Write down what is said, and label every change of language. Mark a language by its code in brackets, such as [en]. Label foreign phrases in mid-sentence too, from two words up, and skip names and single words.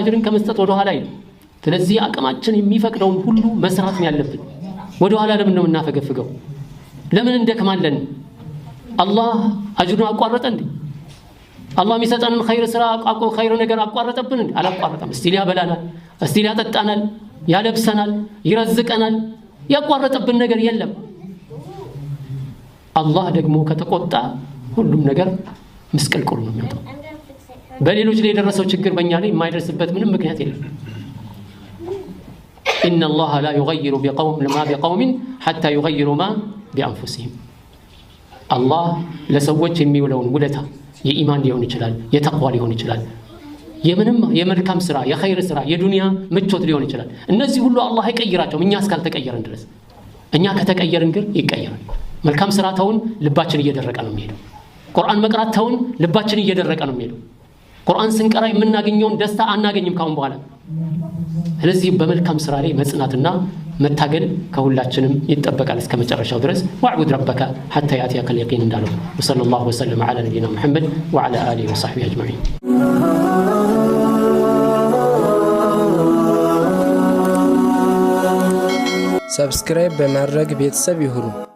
[am] አጅርን ከመስጠት ወደ ኋላ አይደለም ስለዚህ አቅማችን የሚፈቅደውን ሁሉ መስራት ነው ያለብን ወደ ኋላ ለምን ነው እናፈገፍገው ለምን እንደከማለን አላህ አጅሩን አቋረጠ እንዴ አላህ የሚሰጠንን ኸይር ስራ ኸይር ነገር አቋረጠብን እንዴ አላቋረጠም እስቲ ያበላናል እስቲ ያጠጣናል ያለብሰናል ይረዝቀናል ያቋረጠብን ነገር የለም አላህ ደግሞ ከተቆጣ ሁሉም ነገር መስቀልቅሉ ነው የሚወጣው በሌሎች ላይ የደረሰው ችግር በእኛ ላይ የማይደርስበት ምንም ምክንያት የለም [ar] إن الله لا يغير بقوم حتى يغيروا ما بأنفسهم [am] الله ለሰዎች የሚውለውን ውለታ የኢማን ሊሆን ይችላል የተቅዋ ሊሆን ይችላል የመልካም ስራ የኸይር ስራ የዱንያ ምቾት ሊሆን ይችላል እነዚህ ሁሉ አላህ ይቀይራቸው እኛ እስካልተቀየረን ድረስ እኛ ከተቀየርን ግን ይቀየራል መልካም ስራ ተውን ልባችን እየደረቀ ነው የሚሄደው ቁርአን መቅራት ተውን ልባችን እየደረቀ ነው የሚሄደው ቁርአን ስንቀራ የምናገኘውን ደስታ አናገኝም ካሁን በኋላ ስለዚህ በመልካም ስራ ላይ መጽናትና መታገል ከሁላችንም ይተበቃል እስከ መጨረሻው ድረስ [ar] واعبد ربك حتى ياتيك اليقين [am] እንዳለው [ar] وصلى الله وسلم على نبينا محمد وعلى اله وصحبه اجمعين [am] ሰብስክራይብ በማድረግ ቤተሰብ ይሁኑ